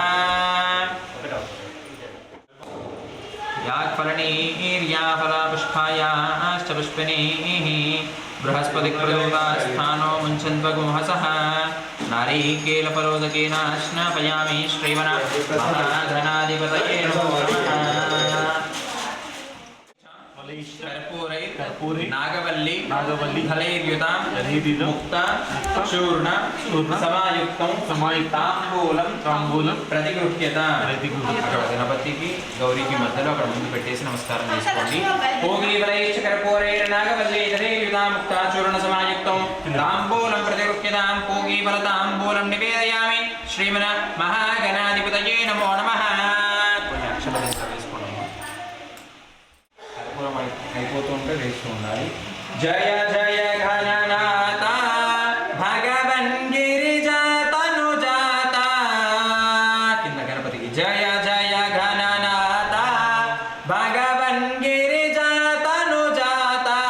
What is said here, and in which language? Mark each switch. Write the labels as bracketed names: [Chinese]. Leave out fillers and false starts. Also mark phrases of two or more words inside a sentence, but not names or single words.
[Sanskrit] యాక్ఫలనీర్యాఫలపుష్పాయాశ్చ పుష్పిణీః బృహస్పతి ప్రచోదయాస్తానో ముంచద్వగముహసః నారీకేలఫలోదకేన స్నాపయామి. శ్రీమన మహాగణాధిపతయే నమో నమః. कर्पूरै नागवल्ली फलैर्युतां मुक्ता चूर्ण तांबूलं प्रतिगृह्यताम्. [Telugu] गणपतिకి గౌరీకి మధ్యలో అక్కడ ముందు పెట్టేసి నమస్కారం చేసుకోండి. [Sanskrit] భోగివలైశ్చ कर्पूरैर्नागवल्लीधरैर्युतां मुक्ता चूर्ण समायुक्तं तांबूलं प्रतिगृह्यतां. भोगिफलतांबूलं निवेदयामि. श्रीमन महागणाधिपतये नमो नमः. [Telugu] కొన్ని అక్షరాలు వేసుకోండి. అయిపోతుంటే వేస్తూ ఉండాలి. [Sanskrit] జయ జయ ఘననాథ భగవన్ గిరిజాతనుజాత. [Telugu] కింద గణపతికి [Sanskrit] జయ జయ ఘననాథ భగవన్ గిరిజాతనుజాత.